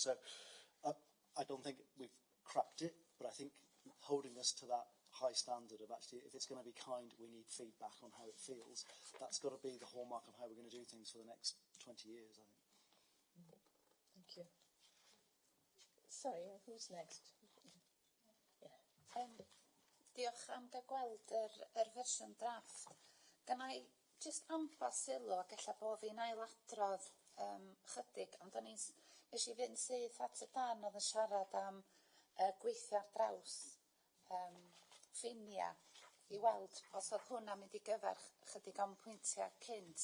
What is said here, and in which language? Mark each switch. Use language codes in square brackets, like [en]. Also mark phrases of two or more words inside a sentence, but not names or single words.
[en] So I don't think we've cracked it, but I think holding us to that high standard of actually, if it's going to be kind, we need feedback on how it feels. That's got to be the hallmark of how we're going to do things for the next 20 years, I think. Thank you. Sorry, who's next? [cy] Diolch am gael gweld yr fersiwn drafft. Gan I just ambell sylw ac ella bod fi'n ailadrodd chydig, ond nes i fynd syth at y dan oedd yn siarad am gweithio ar draws ffinia i weld os oedd hwnna'n mynd i gyfarch chydig am pwyntiau cynt.